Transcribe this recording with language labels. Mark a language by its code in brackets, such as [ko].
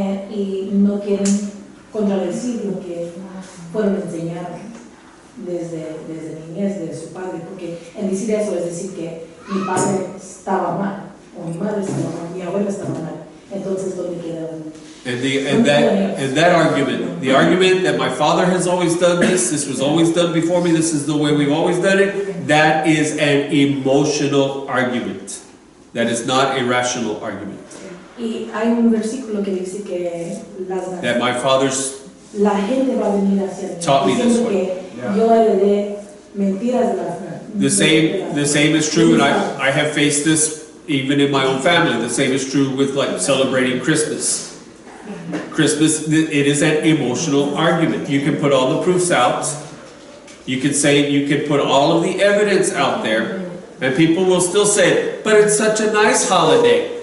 [es] Y no quieren contradecir lo que fueron enseñados desde niñez de su padre, porque en decir eso es decir que mi padre estaba mal, o mi madre estaba mal, mi abuela estaba mal. Entonces, ¿dónde queda [en] And that argument, the argument that my father has always done this was always done before me, this is the way we've always done it, that is an emotional argument. That is not a rational argument. [es] Y hay un versículo que dice que [en] that my father's [es] la gente va a venir hacia mí, [en] taught me this way. [es] Yo heredé mentiras [en] The same is true, and I have faced this even in my own family. The same is true with like celebrating Christmas. Christmas, it is an emotional argument. You can put all the proofs out. You can put all of the evidence out there, and people will still say, but it's such a nice holiday.